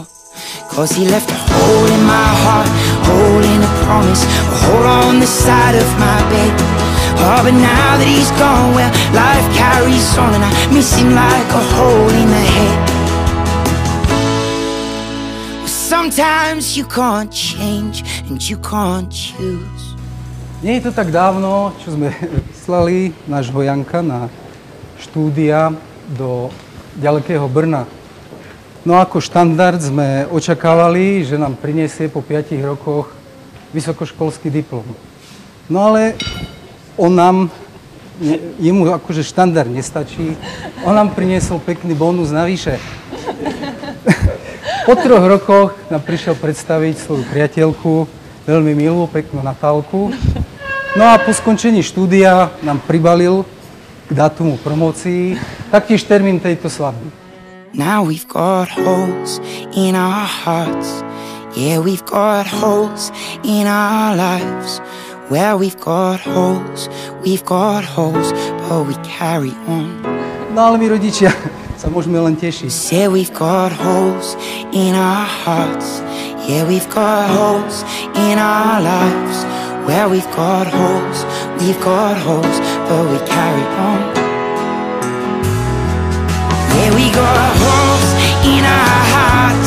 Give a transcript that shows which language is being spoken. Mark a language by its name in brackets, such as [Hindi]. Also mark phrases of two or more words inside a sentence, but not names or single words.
[English] Cause he left a hole in my heart, hole in a promise, a hole on the side of my bed. Oh, but now that he's gone, well, life carries on, and I miss him like a hole in the head. Sometimes you can't change and you can't choose. [Slovak] Nie je to tak dávno, čo sme vyslali nášho Janka na štúdia do ďalekého Brna. No ako štandard sme očakávali, že nám prinesie po 5 rokoch vysokoškolský diplom. No ale jemu akože štandard nestačí, on nám priniesol pekný bonus navyše. Po 3 rokoch nám prišiel predstaviť svoju priateľku, veľmi milú, peknú Natálku. No a po skončení štúdia nám pribalil k dátumu promócií taktiež termín tejto svadby. [English] Now we've got holes in our hearts. Yeah, we've got holes in our lives. Well, we've got holes, but we carry on. [Slovak] No ale my rodičia sa môžeme len tešiť. [English] Yeah, we've got holes in our hearts. Yeah, we've got holes in our lives. Well, we've got holes, but we carry on. Yeah, we got holes in our hearts.